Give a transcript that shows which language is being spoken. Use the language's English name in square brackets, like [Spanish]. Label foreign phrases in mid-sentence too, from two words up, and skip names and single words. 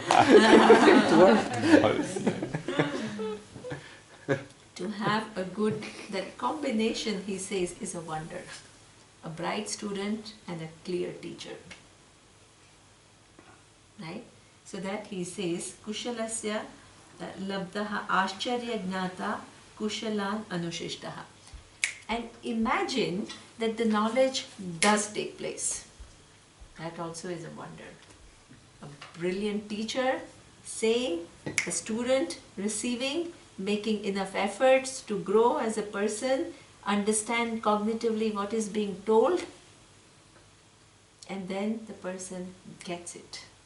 [English] It worked. To have a good, that combination, he says, is a wonder. A bright student and a clear teacher. Right? So that he says, [Sanskrit] Kushalasya labdaha ascharya gnata kushalan anushishtaha. [English] And imagine that the knowledge does take place. That also is a wonder. A brilliant teacher saying, a student receiving, making enough efforts to grow as a person, understand cognitively what is being told, and then the person gets it.